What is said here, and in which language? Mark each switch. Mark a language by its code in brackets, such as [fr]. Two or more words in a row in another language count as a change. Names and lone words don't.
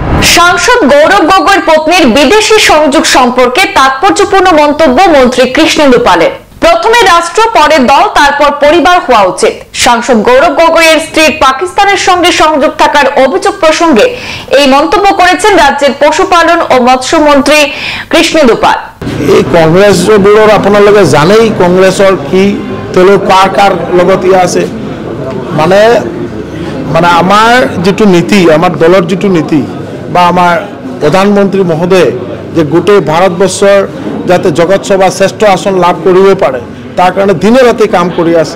[bn] সাংসদ গৌরব গগৈর পত্নীর বিদেশি সংযোগ সম্পর্কে তাৎপর্যপূর্ণ মন্তব্য মন্ত্রী কৃষ্ণেন্দু পালের। প্রথমে রাষ্ট্র, পরে দল, তারপর পরিবার হওয়া উচিত। সাংসদ গৌরব গগৈয়ের স্ত্রীর পাকিস্তানের সঙ্গে সংযোগ থাকার অভিযোগ প্রসঙ্গে এই মন্তব্য করেছেন রাজ্যের পশুপালন ও মৎস্যমন্ত্রী কৃষ্ণেন্দু পাল। [as] এই কংগ্রেস বোর্ডৰ আপোনালোকে জানেই কংগ্ৰেছৰ কি তেওঁলোক কাৰ লগত আছে মানে আমাৰ যেটো নীতি, আমাৰ দলৰ যেটো নীতি বা আমাৰ প্ৰধানমন্ত্ৰী মহোদয়ে যে গোটেই ভাৰতবৰ্ষৰ যাতে জগত সভা শ্ৰেষ্ঠ আসন লাভ কৰিব পাৰে তাৰ কাৰণে দিনে ৰাতি কাম কৰি আছে।